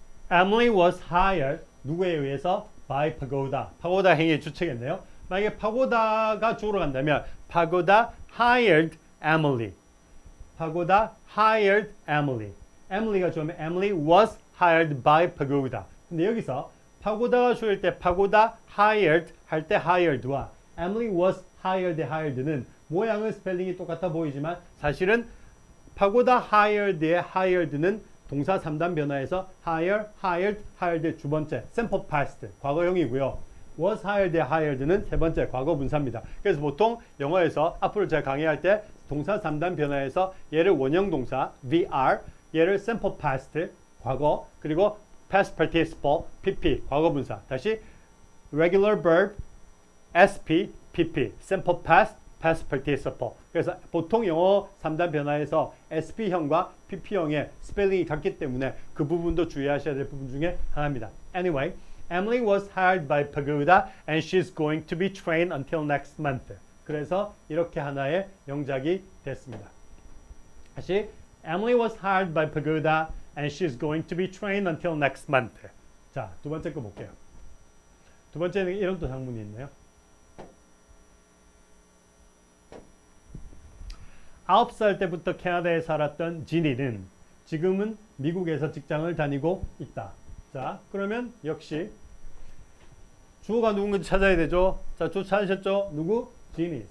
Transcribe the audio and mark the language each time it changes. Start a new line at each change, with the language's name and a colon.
English: Emily was hired.
Korean: 누구에 의해서?
English: by Pagoda.
Korean: 파고다 행위의 주체겠네요. 만약에 파고다가 주어로 간다면
English: Pagoda hired Emily. Pagoda hired Emily.
Korean: Emily가 주어면
English: Emily was hired by Pagoda.
Korean: 근데 여기서 파고다가 주어일 때 Pagoda hired 할 때 hired와 Emily was hired는 모양은 스펠링이 똑같아 보이지만 사실은 Pagoda hired의 hired는 동사 3단 변화에서 hired 두 번째 simple past 과거형이고요. was hired는 세 번째 과거 분사입니다. 그래서 보통 영어에서 앞으로 제가 강의할 때 동사 3단 변화에서 얘를 원형 동사 VR, 얘를 simple past 과거, 그리고 past participle PP 과거 분사.
English: 다시 regular verb SP PP simple past past participle.
Korean: 그래서 보통 영어 3단 변화에서 SP형과 PP형의 스펠링이 같기 때문에 그 부분도 주의하셔야 될 부분 중에 하나입니다.
English: Anyway, Emily was hired by Pagoda and she's going to be trained until next month.
Korean: 그래서 이렇게 하나의 영작이 됐습니다. 다시
English: Emily was hired by Pagoda and she's going to be trained until next month.
Korean: 자, 두 번째 거 볼게요. 두 번째는 이런 또 장문이 있네요. 9살 때부터 캐나다에 살았던 지니는 지금은 미국에서 직장을 다니고 있다. 자, 그러면 역시 주어가 누군지 찾아야 되죠. 자, 주어 찾으셨죠? 누구? 지니.